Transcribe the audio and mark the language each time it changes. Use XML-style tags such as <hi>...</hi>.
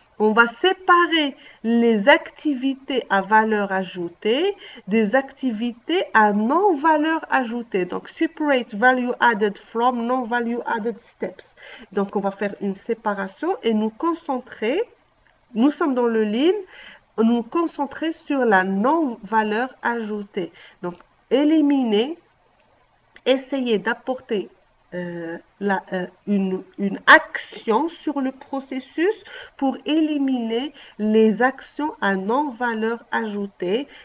<fr>On va séparer les activités à valeur ajoutée des activités à non-valeur ajoutée.</fr> <en>Donc, separate value added from non-value added steps.</en> <fr>Donc, on va faire une séparation et nous concentrer. Nous sommes dans le lean, nous concentrer sur la non-valeur ajoutée. Donc, éliminer, essayer d'apporter une action sur le processus pour éliminer les actions à non-valeur ajoutée.</fr>